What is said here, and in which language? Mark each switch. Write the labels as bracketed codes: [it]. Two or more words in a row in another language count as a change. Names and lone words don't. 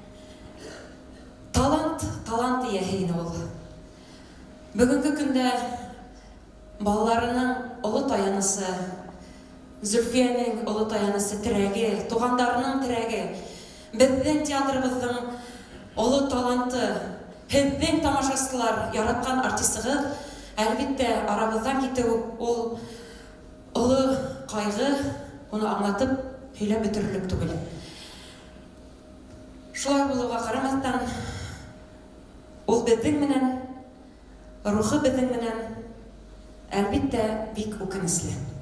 [ba] Талант ияһе ине ул. Бүгенге көндә балаларының олы таянысы, Зөлфиянең олы таянысы терәге, тугандарының терәге, безнең театрыбызның олы таланты, һеҙҙең тамашасылар яраткан артистығыҙ, әлбиттә арабыҙҙан китеү ул олы ҡайғы, уны аңлатып һөйләп бөтөрлөк түгел. Шулай булыуға ҡарамаҫтан, ул беҙҙең менән, рухы беҙҙең менән, әлбиттә бик үкенесле.